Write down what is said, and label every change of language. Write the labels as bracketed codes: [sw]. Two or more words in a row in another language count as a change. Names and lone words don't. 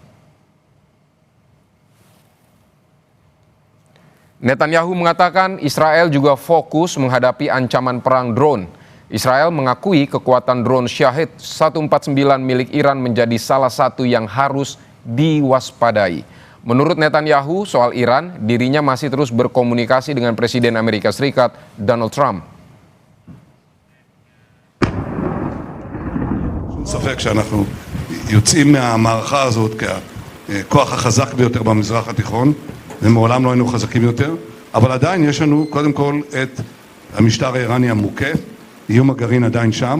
[id] Netanyahu mengatakan Israel juga fokus menghadapi ancaman perang drone. Israel mengakui kekuatan drone Shahid 149 milik Iran menjadi salah satu yang harus diwaspadai. Menurut Netanyahu soal Iran, dirinya masih terus berkomunikasi dengan Presiden Amerika Serikat Donald Trump. [he] אין ספק שאנחנו יוצאים מהמערכה הזאת ככוח החזק ביותר במזרח התיכון, ומעולם לא היינו חזקים יותר, אבל עדיין יש לנו קודם כל את המשטר האיראני המוכה, איום הגרעין עדיין שם.